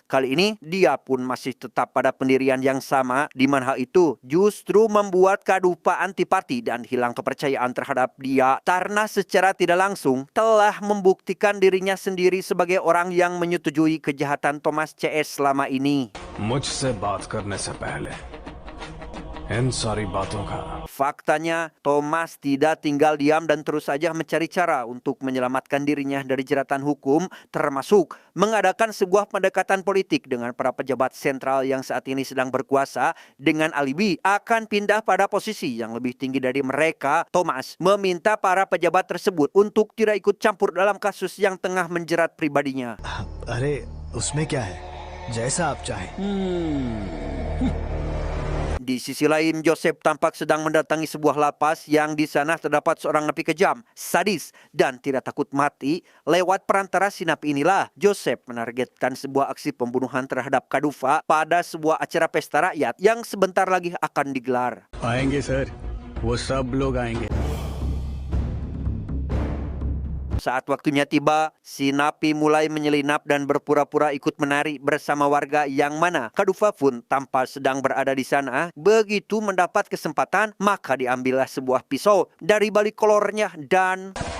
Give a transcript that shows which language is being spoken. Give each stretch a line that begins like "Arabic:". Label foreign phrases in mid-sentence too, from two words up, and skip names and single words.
Indonesian: Kali ini dia pun masih tetap pada pendirian yang sama, di mana hal itu justru membuat Kadufa antipati dan hilang kepercayaan terhadap dia karena secara tidak langsung telah membuktikan dirinya sendiri sebagai orang yang menyetujui kejahatan Thomas CS selama ini.
Hindi: मुझसे बात करने से पहले इन सारी बातों का.
Indonesian: Faktanya, Thomas tidak tinggal diam dan terus saja mencari cara untuk menyelamatkan dirinya dari jeratan hukum, termasuk mengadakan sebuah pendekatan politik dengan para pejabat sentral yang saat ini sedang berkuasa dengan alibi akan pindah pada posisi yang lebih tinggi dari mereka. Thomas meminta para pejabat tersebut untuk tidak ikut campur dalam kasus yang tengah menjerat pribadinya.
Hindi: अरे उसमें क्या है, जैसा आप चाहें.
Indonesian: Di sisi lain, Joseph tampak sedang mendatangi sebuah lapas yang di sana terdapat seorang napi kejam, sadis, dan tidak takut mati. Lewat perantara si napi inilah, Joseph menargetkan sebuah aksi pembunuhan terhadap Kadufa pada sebuah acara pesta rakyat yang sebentar lagi akan digelar.
Hindi: आएंगे सर, वो सब लोग आएंगे.
Indonesian: Saat waktunya tiba, si napi mulai menyelinap dan berpura-pura ikut menari bersama warga yang mana Kadufa pun tanpa sedang berada di sana. Begitu mendapat kesempatan, maka diambillah sebuah pisau dari balik kolornya dan...